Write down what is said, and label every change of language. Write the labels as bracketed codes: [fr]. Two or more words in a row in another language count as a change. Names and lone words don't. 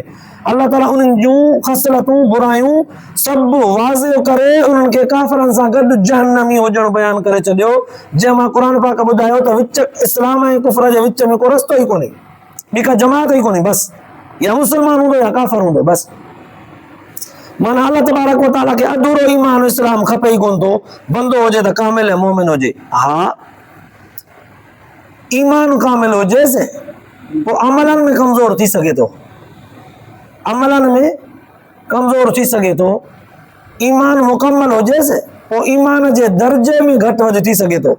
[sd] अल्लाह ताला उन्हनि जूं ख़सलतूं बुरायूं सभु वाज़िह करे उन्हनि खे काफ़िरनि सां गॾु जहन्नमी हुजणु बयानु करे छॾियो, जंहिं मां क़ुर पाक ॿुधायो त विच इस्लाम ऐं कुफर जे विच में को रस्तो ई कोन्हे, ॿी का जमात ई कोन्हे, बसि या मुस्लमान हूंदो या काफ़िर हूंदो, बसि। माना अल्लाह [ar] تبارك وتعالى [sd] खे अधूरो ईमान इस्लाम खपे ई कोन थो, बंदो हुजे त कामिल ऐं मोमिन हुजे। हा, ईमान कामिल हुजेसि पोइ अमलनि में कमज़ोर थी सघे थो, अमलनि में कमज़ोर थी सघे थो, ईमान मुकम्मल हुजेसि पोइ ईमान जे दर्जे में घटि वधि थी सघे थो।